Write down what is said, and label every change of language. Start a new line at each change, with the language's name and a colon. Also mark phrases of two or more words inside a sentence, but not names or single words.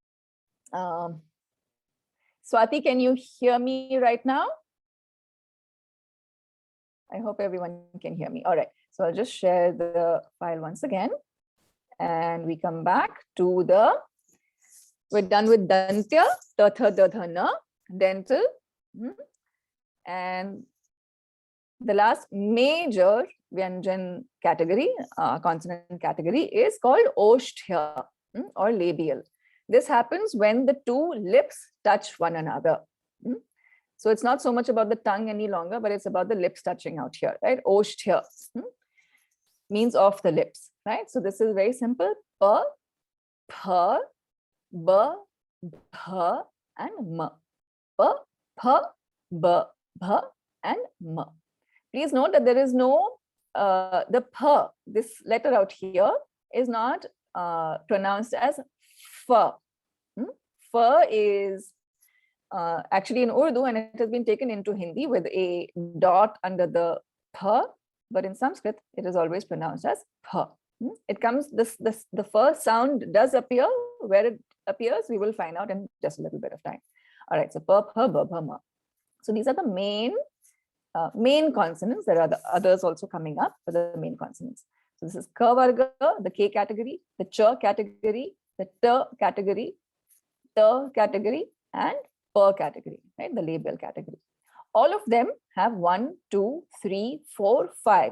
English: Swati, can you hear me right now? I hope everyone can hear me. All right, so I'll just share the file once again, and we come back to we're done with dantya, ta, tha, da, dha, na, dental. And the last major Vyanjan category, consonant category, is called Oshtya or labial. This happens when the 2 lips touch one another. So it's not so much about the tongue any longer, but it's about the lips touching out here, right? Oshtya means off the lips, right? So this is very simple. Pa, pha, ba, bha, and ma. Pa, pha, ba, bha, and ma. Please note that there is no, the pa, this letter out here is not pronounced as fa. Fa is actually in Urdu, and it has been taken into Hindi with a dot under the pa, but in Sanskrit, it is always pronounced as pa. It comes, the first sound does appear. Where it appears, we will find out in just a little bit of time. All right, so pa, pha, ba, bha, ma. So these are the main consonants. There are the others also coming up, but the main consonants. So this is
Sanskrit: ka varga,
English: the K category, the cha category, the ta category, and pa category, right? The labial category. All of them have 1, 2, 3, 4, 5.